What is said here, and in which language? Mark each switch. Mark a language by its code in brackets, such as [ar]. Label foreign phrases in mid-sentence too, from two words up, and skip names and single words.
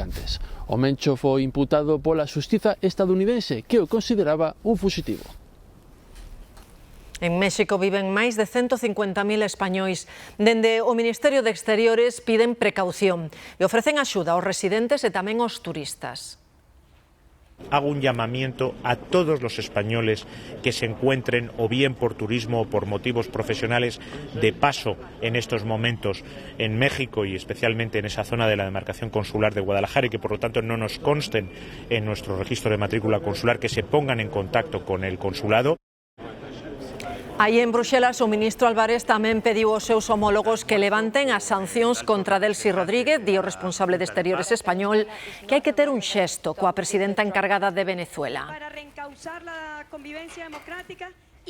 [gl] O Mencho foi imputado pola xustiza estadounidense, que o consideraba un fuxitivo. En México viven máis de 150.000 españois. Dende o Ministerio de Exteriores piden precaución e ofrecen axuda aos residentes e tamén aos turistas. [es] Hago un llamamiento a todos los españoles que se encuentren o bien por turismo o por motivos profesionales de paso en estos momentos en México y especialmente en esa zona de la demarcación consular de Guadalajara y que por lo tanto no nos consten en nuestro registro de matrícula consular, que se pongan en contacto con el consulado. [gl] Aí en Bruxelas, o ministro Álvarez tamén pediu aos seus homólogos que levanten as sancións contra Delcy Rodríguez, di o responsable de Exteriores español, que hai que ter un xesto coa presidenta encargada de Venezuela. [es] Para reencauzar la convivencia democrática